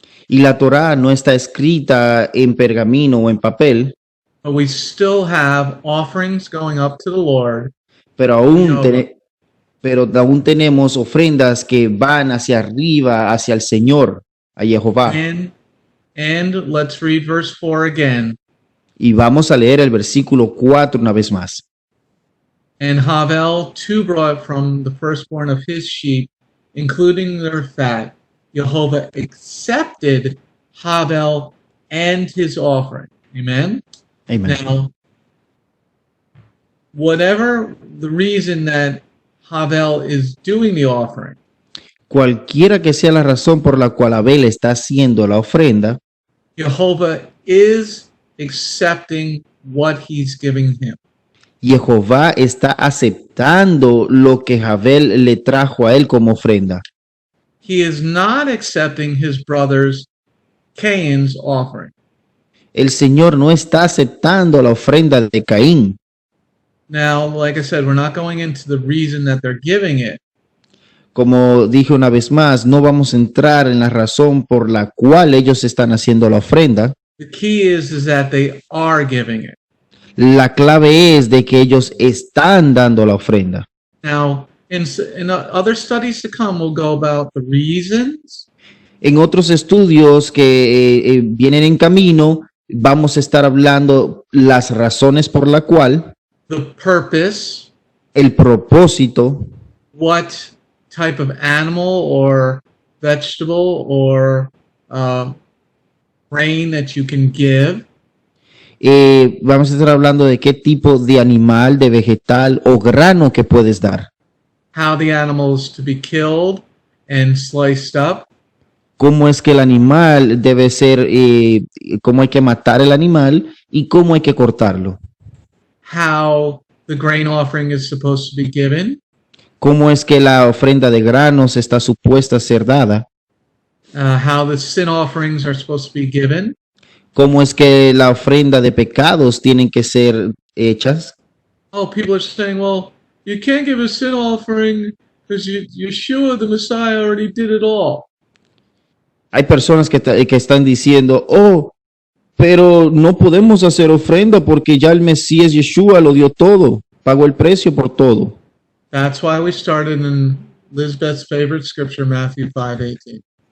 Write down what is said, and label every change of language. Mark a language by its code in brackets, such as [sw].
[es] y la Torá no está escrita en pergamino o en papel, [en] but we still have offerings going up to the Lord. [es] pero aún tenemos ofrendas que van hacia arriba, hacia el Señor, a Jehová. [en] And let's read verse 4 again. [es] Y vamos a leer el versículo 4 una vez más. [en] And Havel too brought from the firstborn of his sheep, including their fat. Jehovah accepted Havel and his offering. Amen? Amen. Now, whatever the reason that Havel is doing the offering, [es] Cualquiera que sea la razón por la cual Abel está haciendo la ofrenda, [en] Jehovah is accepting what he's giving him. [es] Jehová está aceptando lo que Abel le trajo a él como ofrenda. [en] He is not accepting his brother's Cain's offering. [es] El Señor no está aceptando la ofrenda de Caín. [en] Now, like I said, we're not going into the reason that they're giving it, [es] Como dije una vez más, no vamos a entrar en la razón por la cual ellos están haciendo la ofrenda. [en] the key is that they are giving it. [es] La clave es de que ellos están dando la ofrenda. [en] Now, in other studies to come, we'll go about the reasons, [es] En otros estudios que vienen en camino, vamos a estar hablando las razones por la cual, [en] the purpose, [es] el propósito, [en] what type of animal or vegetable or grain that you can give, [es] vamos a estar hablando de qué tipo de animal, de vegetal o grano que puedes dar. [en] how the animal is to be killed and sliced up, [es] Cómo es que el animal debe ser, cómo hay que matar el animal y cómo hay que cortarlo. [en] how the grain offering is supposed to be given, [es] Cómo es que la ofrenda de granos está supuesta a ser dada. [en] how the sin offerings are supposed to be given, [es] Cómo es que la ofrenda de pecados tienen que ser hechas. [en] Oh, people are saying, well, you can't give a sin offering because Yeshua, the Messiah, already did it all. [es] Hay personas que están diciendo, oh, pero no podemos hacer ofrenda porque ya el Mesías Yeshua lo dio todo, pagó el precio por todo. [en] That's why we started in Lisbeth's favorite scripture, Matthew 5:18.